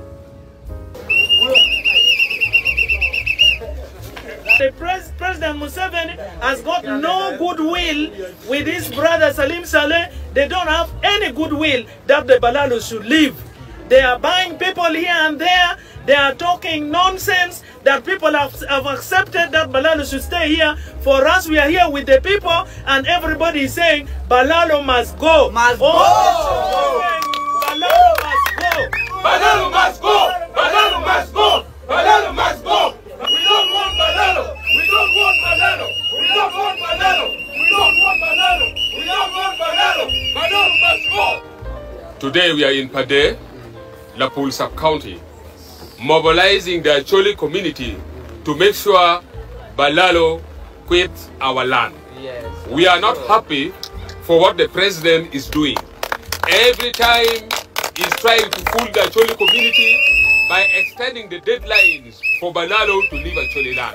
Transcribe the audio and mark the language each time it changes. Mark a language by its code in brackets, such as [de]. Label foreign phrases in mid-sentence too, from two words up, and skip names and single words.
[en] The President Museveni has got no goodwill with his brother Salim Saleh. They don't have any goodwill that the Balaalo should leave. They are buying people here and there. They are talking nonsense that people have accepted that Balaalo should stay here. For us, we are here with the people, and everybody is saying Balaalo must go. Must go. Balaalo must go. Balaalo must go. Balaalo must go. Balaalo must go. We don't want Balaalo. We don't want Balaalo. We don't want Balaalo. We don't want Balaalo. We don't want Balaalo. Balaalo must go. Today we are in Pade, Lapul sub-county, mobilizing the Acholi community to make sure Balaalo quits our land. Yes. We are not happy for what the president is doing. Every time he's trying to fool the Acholi community by extending the deadlines for Balaalo to leave Acholi land.